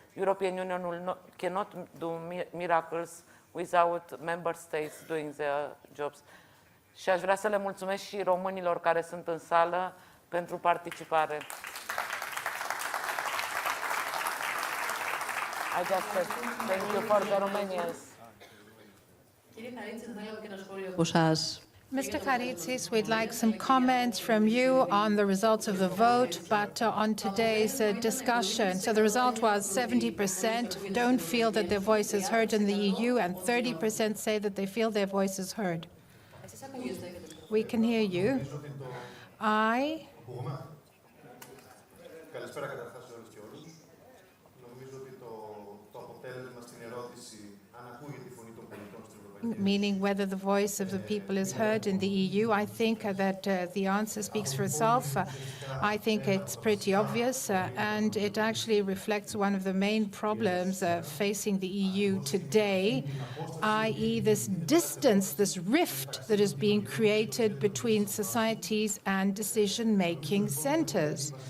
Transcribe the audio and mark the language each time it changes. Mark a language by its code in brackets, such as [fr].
[en] European Union cannot do miracles without member states doing their jobs. [ro] Și aș vrea să le mulțumesc și românilor care sunt în sală pentru participare. [en] I just said thank you for the Romanians. [el] Κύριε Χαρίτση, θα θέλω και ένα σχόλιο από εσάς. [en] Mr. HARITSIS, we'd like some comments from you on the results of the vote, but on today's discussion. So the result was 70% don't feel that their voice is heard in the EU, and 30% say that they feel their voice is heard. We can hear you. [el] Καλησπέρα καταρχάς σε όλες και όλους. Νομίζω ότι το αποτέλεσμα στην ερώτηση αν ακούγεται η φωνή των πολιτών στην Ευρωπαϊκή [en] meaning whether the voice of the people is heard in the EU. I think that the answer speaks for itself. I think it's pretty obvious, and it actually reflects one of the main problems facing the EU today, i.e. this distance, this rift that is being created between societies and decision-making centers.